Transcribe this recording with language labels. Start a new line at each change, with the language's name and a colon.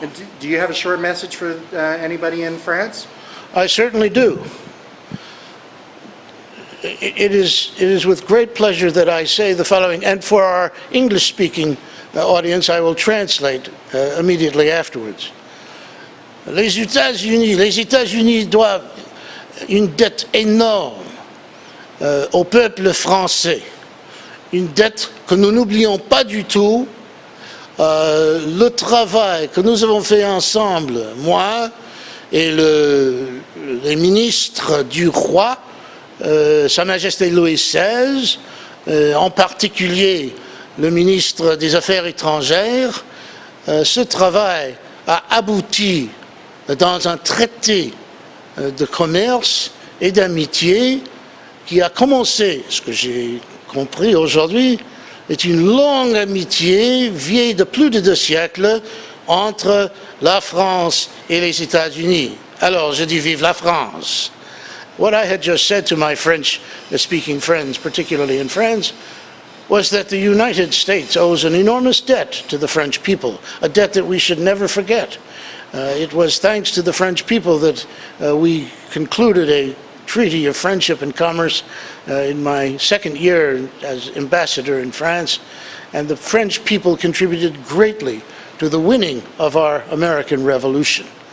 English: And do you have a short message for anybody in France? I certainly do. It is with great pleasure that I say the following, and for our English-speaking audience, I will translate immediately afterwards.
French: Les États-Unis doivent une dette énorme au peuple français, une dette que nous n'oublions pas du tout. Le travail que nous avons fait ensemble, moi et les ministres du roi, Sa Majesté Louis XVI, en particulier le ministre des Affaires étrangères, ce travail a abouti dans un traité de commerce et d'amitié qui a commencé, ce que j'ai compris aujourd'hui, est une longue amitié vieille de plus de 2 siècles entre la France et les États-Unis. Alors, je dis vive la France.
English: What I had just said to my French-speaking friends, particularly in France, was that the United States owes an enormous debt to the French people, a debt that we should never forget. It was thanks to the French people that we concluded a treaty of friendship and commerce in my second year as ambassador in France, and the French people contributed greatly to the winning of our American Revolution.